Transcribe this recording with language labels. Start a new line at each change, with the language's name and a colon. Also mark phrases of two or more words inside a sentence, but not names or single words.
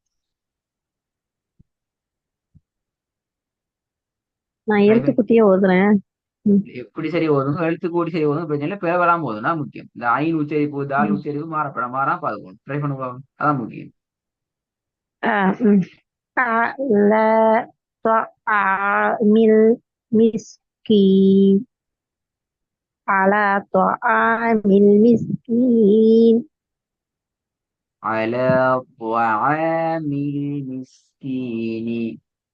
Tamil: நான் எழுத்துக்குட்டியே ஓதுறேன் ம், எப்படி சரி ஓதுங்க. எழுத்து கூடி சரி ஓதுங்க பிரச்சனை இல்லை. பிறவெல்லாம் போதும் தான் முக்கியம். இந்த ஐன் உச்சரிப்பு தால் ம். உச்சரிப்பு மாறாம பார்க்கணும். ட்ரை பண்ணுவோம். அதான் முக்கியம். ம்.
Arabic: على طعام المسكين على طعام المسكين على طعام المسكين.